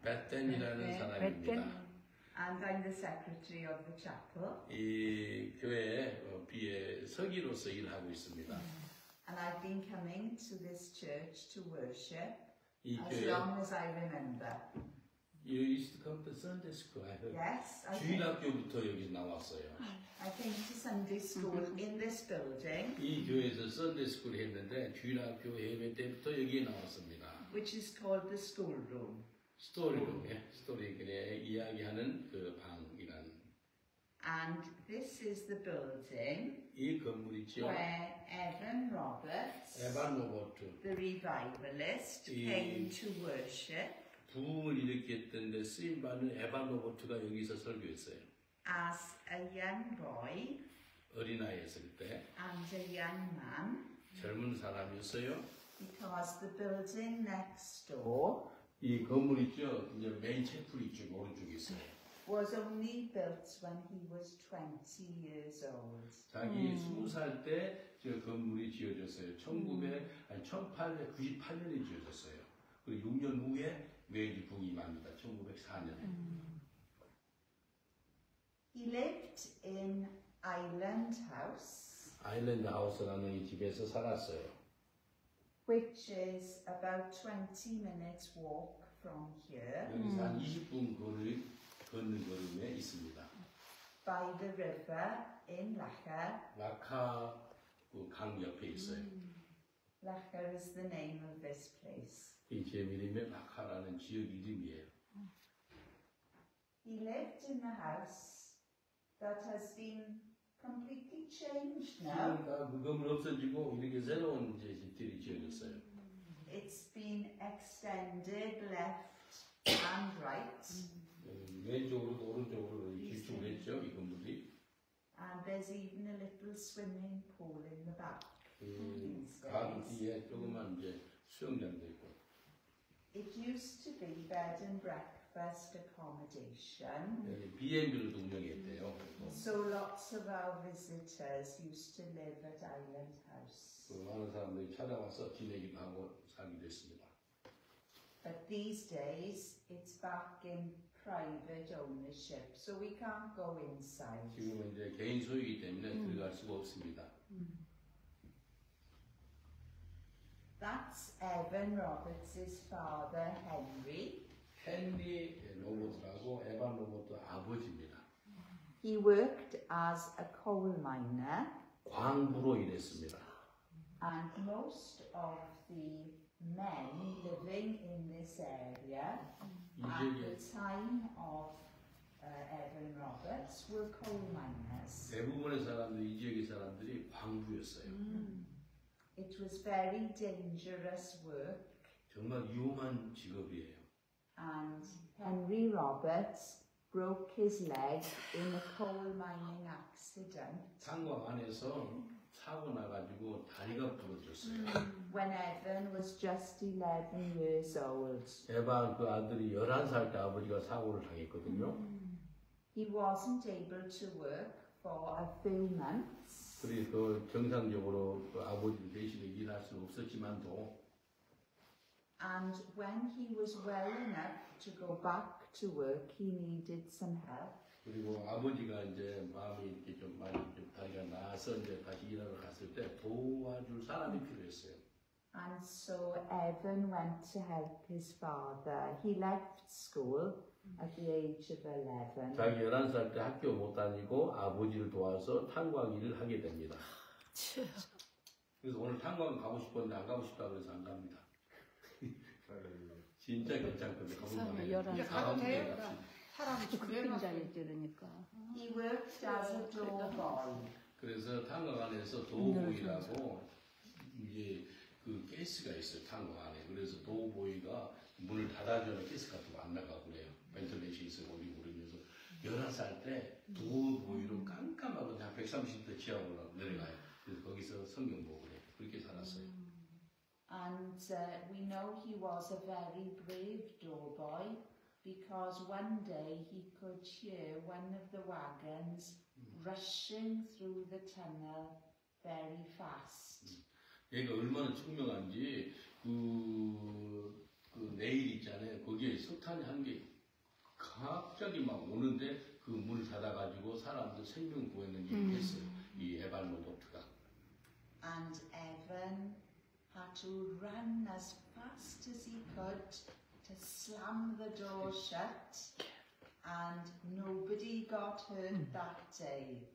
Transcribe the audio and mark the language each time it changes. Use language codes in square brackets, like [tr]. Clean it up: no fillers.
[ko] 벳댄이라는 사람입니다. [en] And I'm the secretary of the chapel. [ko] 이 교회 비의 서기로서 일하고 있습니다. [en] And I've been coming to this church to worship [ko] 이 [en] as [ko] 교회 [en] long as I remember. You used to come to Sunday school. I heard. Yes, [ko] 주일학교부터 여기 나왔어요. [en] I came to Sunday school in this building, [ko] 이 교회에서 Sunday school 했는데 주일학교 예배 때부터 여기에 나왔습니다. [en] which is called the schoolroom. [ko] 스토리룸에 스토리에 이야기하는 그 방이란. [en] And this is the building [ko] 이 건물이죠. [en] where Evan Roberts, [ko] 에반 로버트 [en] the revivalist, [ko] 이- [en] came to worship [ko] 부흥을 일으켰던 데 쓰임 받는 에반 로버트가 여기서 설교했어요. [en] as a young boy [ko] 어린아이였을 때 [en] and a young man, [ko] 젊은 사람이었어요. [en] because the building next door [ko] 이 건물 있죠. 이제 메인 채플 있죠. 오른쪽에 있어요. [en] was only built when he was 20 years old. [ko] 자기 20살 때 저 건물이 지어졌어요. 1898년에 지어졌어요. 그리고 6년 후에 웨일이 부임합니다. 1904년에. [en] He lived in Island House, [ko] 아일랜드 하우스라는 이 집에서 살았어요. [en] which is about 20 minutes walk from here, [ko] 여기서 한 20분 걷는 걸음에 있습니다. [en] by the river in Lacher. [ko] 라카 그 강 옆에 있어요. [en] Lacher is the name of this place. [ko] 이 지역 이름이 라카라는 지역 이름이에요. [en] He lived in the house that has been completely changed now. [ko] 지금 다 그 건물 없어지고 이렇게 새로운 이제 집들이 지어졌어요. [en] It's been extended left and right, [ko] 왼쪽으로도 오른쪽으로 길쭉을 했죠. 이 건물이. [en] and there's even a little swimming pool in the back. [ko] 강 뒤에 조그만 이제 수영장도 있고. [en] It used to be bed and breakfast accommodation, [ko] 여기 B&B를 운영했대요. [en] so lots of our visitors used to live at Island House. [ko] 그 많은 사람들이 찾아와서 지내기도 하고 살기도 했습니다. [en] But these days, it's back in private ownership, so we can't go inside. [ko] 지금은 이제 개인 소유이기 때문에 들어갈 수가 없습니다. [en] That's Evan Roberts' father, Henry. [ko] 헨리 로버트라고 에반 로버트 아버지입니다. [en] He worked as a coal miner, [ko] 광부로 일했습니다. [en] and most of the men living in this area [ko] 이 [en] at the [ko] 지역에 [en] time of Evan Roberts were coal miners. [ko] 대부분의 사람들이 이 지역의 사람들이 광부였어요. [en] It was very dangerous work, [ko] 정말 위험한 직업이에요. [en] and Henry Roberts broke his leg in a coal mining accident [ko] 탄광 안에서 사고 나가지고 다리가 부러졌어요. [en] when Evan was just 11 years old. [ko] 에반 그 아들이 11살 때 아버지가 사고를 당했거든요. [en] He wasn't able to work for a few months, [ko] 그래서 그 정상적으로 그 아버지 대신에 일할 수는 없었지만도 [en] and when he was well enough to go back to work, he needed some help. [ko] 그리고 아버지가 이제 마음이 이렇게 좀 많이 좀 다리가 나아서 이제 다시 일하러 갔을 때 도와줄 사람이 필요했어요. [en] And so Evan went to help his father. He left school at the age of 11. [ko] 자기 11살 때 학교 못 다니고 아버지를 도와서 탄광 일을 하게 됩니다. 그래서 오늘 탄광 가고 싶었는데 안 가고 싶다 그래서 안 갑니다. 진짜 괜찮거든요. 가보면 돼요. 사람 죽는다니 들으니까. [en] He worked as a door boy. [ko] 그래서 탄광 안에서 도우보이라고 이제 그 가스가 있어요. 탄광 안에. 그래서 도우보이가 문을 닫아주면 가스 같은 거 안 나가고 그래요. 벤틀레이션이 있어 오리고 그러면서 11살 때 도우보이로 깜깜하고 그냥 130도 지하 올라 내려가요. 그래서 거기서 성경 보고 그래요. 그렇게 살았어요. [en] And we know he was a very brave door boy because one day he could hear one of the wagons rushing through the tunnel very fast. [ko] 얘가 얼마나 총명한지 그 내일 석탄이 한 게 갑자기 막 오는데 그 문을 닫아가지고 사람들 생명 구했는 일을 했어요. 이 에반 로버트가. [en] And Evan had to run as fast as he could to slam the door shut, and nobody got hurt that day.